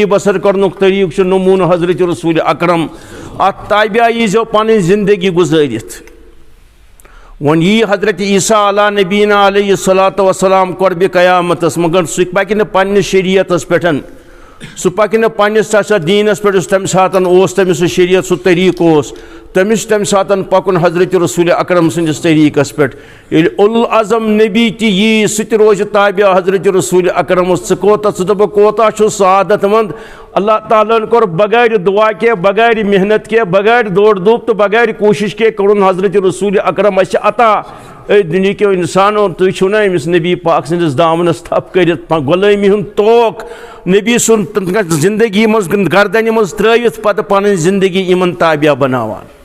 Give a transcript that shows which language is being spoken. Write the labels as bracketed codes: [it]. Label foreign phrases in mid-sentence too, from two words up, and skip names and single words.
[ks] بسر کرنُک طریٖقہٕ چھُ نموٗنہٕ حضرت رسول اکرم اتھ تابعہ ییٖزیو پنٕنۍ زندگی گُزٲرِتھ وۄنۍ یی حضرت عیسیٰ [ar] علیٰ نبینا علیہ الصلوۃ والسلام [ks] قربِ قیامتس مگر سُہ پکہِ نہٕ پننِس شریعتس پٮ۪ٹھ سُہ پکہِ نہٕ پننِس دیٖنس پٮ۪ٹھ یُس تمہِ ساتہٕ اوس تٔمِس سُہ شریعت سُہ طریٖقہٕ اوس تٔمِس چھُ تمہِ ساتہٕ پکُن حضرت رسول اکرم سٕنٛدِس طریٖقس پٮ۪ٹھ ییٚلہِ اُلعظم نبی تہِ یی سُہ تہِ روزِ تابعہ حضرت رسول اکرمس ژٕ کوتاہ ژٕ دپکھ کوتاہ چھُ سعادت مند اللہ تعالیٰ ہن کوٚر [ur] بغٲر دعا کے بغٲر محنت کے [ks] بغٲر دوڑ دھوپ تہٕ [ur] بغٲر کوٗشش کے [ks] کوٚرُن حضرت رسول اکرم اسہِ عطا اے دُنہِکیو اِنسانو تُہۍ چھِو نا أمِس نبی پاک سٕنٛدِس دامنس تھپھ کٔرِتھ غۄلٲمی ہُنٛد توق نبی سُنٛد زندگی منٛز گردنہِ منٛز ترٛٲوِتھ پتہٕ پنٕنۍ زندگی یِمن تابعہ بناوان